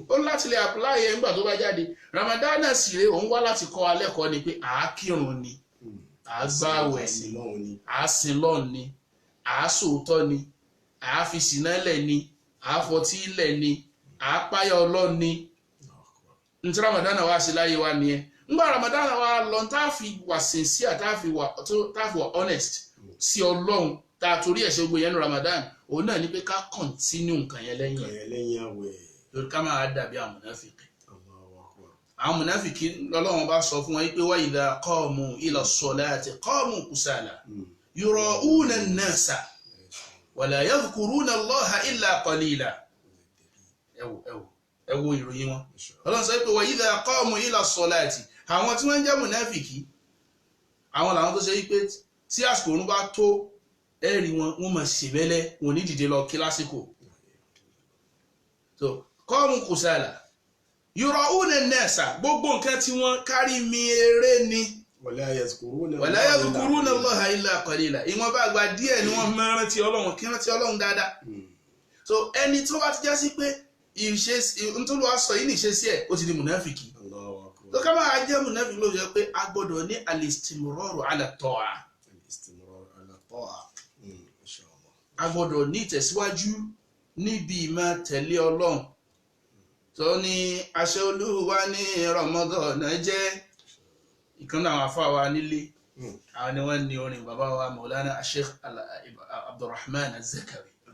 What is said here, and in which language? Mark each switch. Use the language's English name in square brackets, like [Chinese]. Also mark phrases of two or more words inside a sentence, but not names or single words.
[Yoruba] ó láti lè apply ẹ̀ nígbà tó bá jáde Ramadan sì rèé òun wá láti kọ́ alẹ́ kọ́ ni pé àákírun ni àágbàwẹ̀ ni àásìnlọ́ọ̀ ni àásòótọ́ ni àáfisìnálẹ̀ ni àáfọtílẹ̀ ni àápáyà Ọlọ́run ni ntí Ramadan wá sí láyé wa nìyẹn ńgbà Ramadan wa lọ tá a fi wà sincere tá a fi wà honest sí Ọlọ́run tá a torí ẹ̀ ṣe gbogbo yẹn ní Ramadan òun náà ní pé ká continue nǹkan yẹn lẹ́yìn àwẹ̀ lórí ká máa dàbí àwọn mùnáfìkì lọ́lọ́run bá sọ fún wọn pé [Arabic] وإذا قاموا إلى الصلاة قاموا كسالى يراءون الناس ولا يذكرون الله إلا قليلا [Yoruba] ẹ wo ìròyìn wọn Ọlọ́run sọ pé [Arabic] وإذا قاموا إلى الصلاة [Yoruba] àwọn tí wọ́n ń jẹ́ mùnáfìkì àwọn làwọn tó ṣe wípé tí àsìkò òun bá tó ẹ̀rí wọn máa ṣèbẹ́lẹ́ wọn ní dìde lọ kí lásìkò so [Arabic] قاموا كسالى يراءون الناس [Yoruba] gbogbo nǹkan tí wọ́n kárí mi eré ni [Arabic] ولا يذكرون الله إلا قليلا [Yoruba] ìwọ̀n bá gba díẹ̀ ni wọ́n máa rántí Ọlọ́run kí rántí Ọlọ́run dáadáa so ẹni tó bá ti já sí pé nítorí wàá sọ yìí ní ìṣesí ẹ̀ ó ti di mùnáfìkì tó ká máa jẹ́ mùnáfìkì ló jẹ́ pé a gbọ́dọ̀ ní [Arabic] الاستمرار على الطاعة [Yoruba] a gbọ́dọ̀ ní ìtẹ̀síwájú níbi ìmọ̀ tẹ̀lé Ọlọ́run tó ní àṣẹ Olúwa ní Ramadan jẹ́ ìkan náà àwọn afáwa nílé àwọn ni wọ́n ní orin bàbá wa Maulana Sheikh Abdurrahman Az-Zakawi